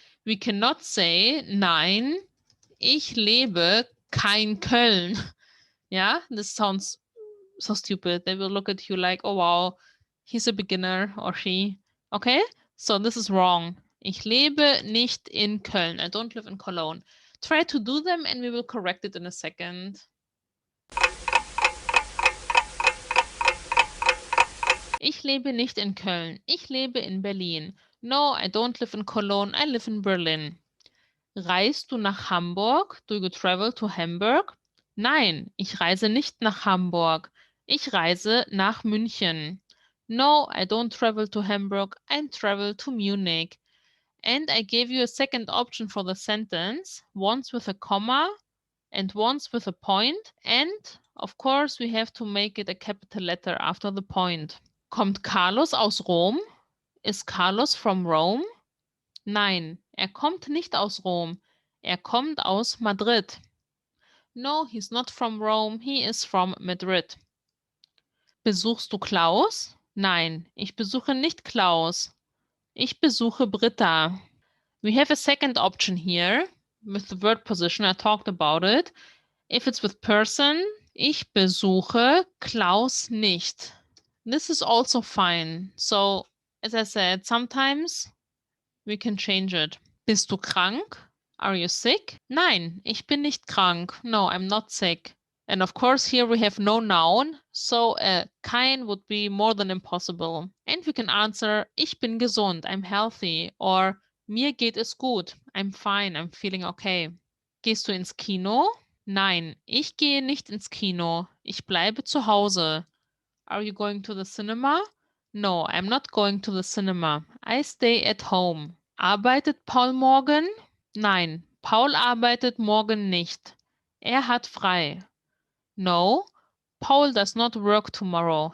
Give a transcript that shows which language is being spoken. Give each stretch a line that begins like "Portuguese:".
English: We cannot say,
German: nein, ich lebe kein Köln.
English: Yeah, this sounds so stupid. They will look at you like, oh wow, he's a beginner or she. Okay, so this is wrong.
German: Ich lebe nicht in Köln.
English: I don't live in Cologne. Try to do them and we will correct it in a second.
German: Ich lebe nicht in Köln. Ich lebe in Berlin.
English: No, I don't live in Cologne. I live in Berlin.
German: Reist du nach Hamburg?
English: Do you travel to Hamburg?
German: Nein, ich reise nicht nach Hamburg. Ich reise nach München.
English: No, I don't travel to Hamburg. I travel to Munich. And I gave you a second option for the sentence, once with a comma and once with a point. And of course, we have to make it a capital letter after the point.
German: Kommt Carlos aus Rom?
English: Is Carlos from Rome?
German: Nein, er kommt nicht aus Rom. Er kommt aus Madrid.
English: No, he's not from Rome. He is from Madrid.
German: Besuchst du Klaus? Nein, ich besuche nicht Klaus. Ich besuche Britta.
English: We have a second option here with the verb position. I talked about it. If it's with person,
German: ich besuche Klaus nicht.
English: This is also fine. So, as I said, sometimes we can change it.
German: Bist du krank?
English: Are you sick?
German: Nein, ich bin nicht krank.
English: No, I'm not sick. And of course, here we have no noun, so kein would be more than impossible. And we can answer,
German: ich bin gesund,
English: I'm healthy, or
German: mir geht es gut,
English: I'm fine, I'm feeling okay.
German: Gehst du ins Kino? Nein, ich gehe nicht ins Kino. Ich bleibe zu Hause.
English: Are you going to the cinema? No, I'm not going to the cinema. I stay at home.
German: Arbeitet Paul morgen? Nein, Paul arbeitet morgen nicht. Er hat frei.
English: No, Paul does not work tomorrow.